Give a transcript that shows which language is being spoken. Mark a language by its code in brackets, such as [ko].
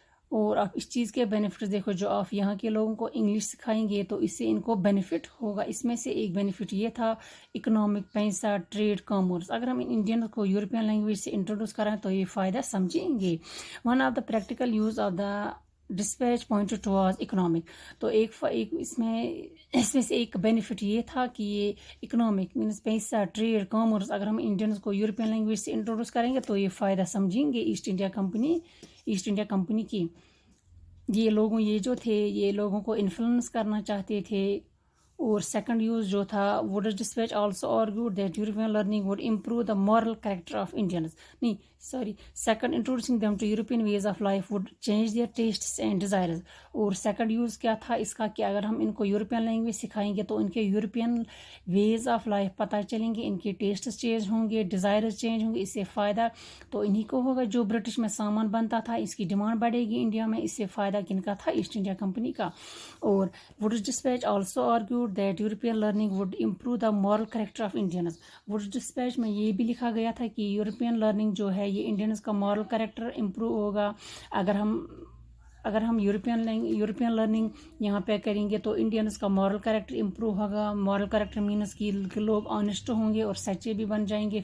[ur] اور آپ اس چیز کے بینیفٹس دیکھو, جو آپ یہاں کے لوگوں کو انگلش سکھائیں گے تو اس سے ان کو بینیفٹ ہوگا. اس میں سے ایک بینیفٹ یہ تھا اکنامک, پیسہ, ٹریڈ, کامرس. اگر ہم انڈین کو یورپین لینگویج سے انٹروڈیوس کرائیں تو یہ فائدہ سمجھیں گے. [en] One of the practical use of the dispatch pointed toward economic. [ur] تو اس میں سے ایک بینیفٹ یہ تھا کہ یہ اکنامک مینس پیسہ, ٹریڈ, کامرس. اگر ہم انڈینس کو یورپین لینگویج سے انٹروڈیوس کریں گے تو یہ فائدہ سمجھیں گے ایسٹ انڈیا کمپنی کی. یہ جو تھے یہ لوگوں کو انفلوئنس کرنا چاہتے تھے. اور [en] second use [ur] جو تھا [en] Wood's dispatch also argued that European learning would improve the moral character of Indians. Second introducing them to European ways of life would change their tastes and desires. [ur] اور second use کیا تھا اس کا کہ اگر ہم ان کو یورپین لینگویج سکھائیں گے تو ان کے یورپین ویز آف لائف پتہ چلیں گے, ان کے ٹیسٹس چینج ہوں گے, ڈیزائرز چینج ہوں گے. اس سے فائدہ تو انہی کو ہوگا. جو برٹش میں سامان بنتا تھا اس کی ڈیمانڈ بڑھے گی انڈیا میں. اس سے فائدہ کن کا تھا, ایسٹ انڈیا کمپنی کا. اور [en] Wood's dispatch also argued that European learning would improve the moral character of Indians. [ur] Woods dispatch میں یہ بھی لکھا گیا تھا کہ یورپین لرننگ جو ہے یہ انڈینز کا مورل کریکٹر امپروو ہوگا. اگر ہم یورپین لرننگ یہاں پہ کریں گے تو انڈینز کا مورل کریکٹر امپروو ہوگا. مورل کریکٹر مینس کہ لوگ آنیسٹ ہوں گے اور سچے بھی بن جائیں گے.